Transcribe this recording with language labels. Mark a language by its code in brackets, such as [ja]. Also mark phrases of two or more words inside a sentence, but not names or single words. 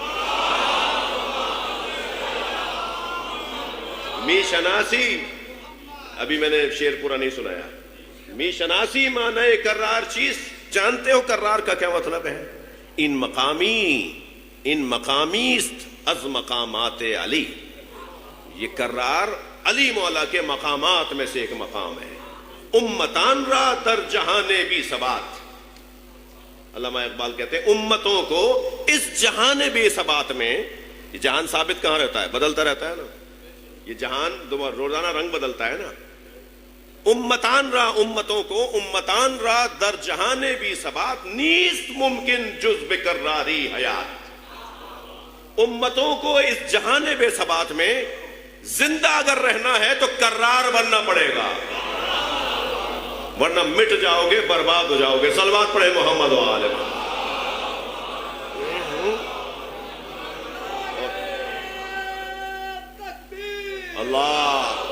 [fa] می شناسی، [ur] ابھی میں نے شعر پورا نہیں سنایا، [fa] می شناسی معنی کرار چیز، [ur] جانتے ہو کرار کا کیا مطلب ہے؟ [fa] ان مقامیست از مقامات علی، [ur] یہ کرار علی مولا کے مقامات میں سے ایک مقام ہے۔ [fa] امتان را در جہان بھی ثبات، [ur] علامہ اقبال کہتے ہیں امتوں کو اس جہان بے ثبات میں، یہ جہان ثابت کہاں رہتا ہے؟ بدلتا رہتا ہے نا، یہ جہان روزانہ رنگ بدلتا ہے نا۔ امتوں کو [fa] امتان را در جہان بھی ثبات، نیست ممکن جز بکراری حیات، [ur] امتوں کو اس جہان بے ثبات میں زندہ اگر رہنا ہے تو کرار بننا پڑے گا، ورنہ مٹ جاؤ گے، برباد ہو جاؤ گے۔ صلوات پڑھے محمد و آل محمد۔ اللہ